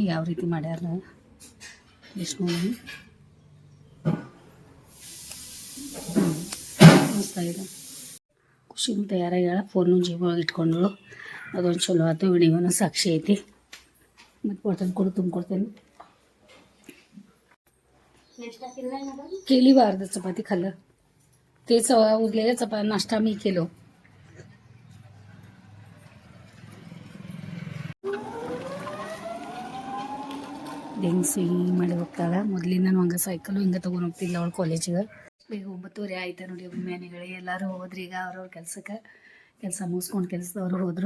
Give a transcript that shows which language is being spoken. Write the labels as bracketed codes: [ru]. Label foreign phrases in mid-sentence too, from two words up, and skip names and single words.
[kn] ಯಾವ ರೀತಿ ಮಾಡ್ಯಾರ ಎಷ್ಟು ನೋಡಿ, ಮಸ್ತ ಇದೆ. ಖುಷಿನೂ ತಯಾರಾಗ್ಯಾಳ. ಫೋನು ಜೇಬೊಳಗೆ ಇಟ್ಕೊಂಡ್ಳು, ಅದೊಂದು ಚಲೋ ಆಯ್ತು. ವಿಡಿಯೋನ ಸಾಕ್ಷಿ ಐತಿ. ಮತ್ತು ಬಾಟಲ್ ಕೊಡು, ತುಂಬಿಕೊಡ್ತೇನೆ. [mr] केली अर्ध चपाती खाल्लं ते उरलेल्या नाश्ता मी केलो. [kn] ಡೆಂಗ್ಸಿ ಮಾಡಿ ಹೋಗ್ತಾಳೆ. ಮೊದಲಿಂದ ನಾನು ಹಂಗೆ ಸೈಕಲು ಹಿಂಗೆ ತೊಗೊಂಡು ಹೋಗ್ತಿಲ್ಲ ಅವಳು ಕಾಲೇಜಿಗೆ. ಈಗ 9:30 ಆಯ್ತು ನೋಡಿ. ಅಭಿಮಾನಿಗಳೇ ಎಲ್ಲರೂ ಹೋದ್ರಿ. ಈಗ ಅವ್ರವ್ರ ಕೆಲಸ ಮುಗಿಸ್ಕೊಂಡು ಕೆಲಸದವ್ರು ಹೋದರು.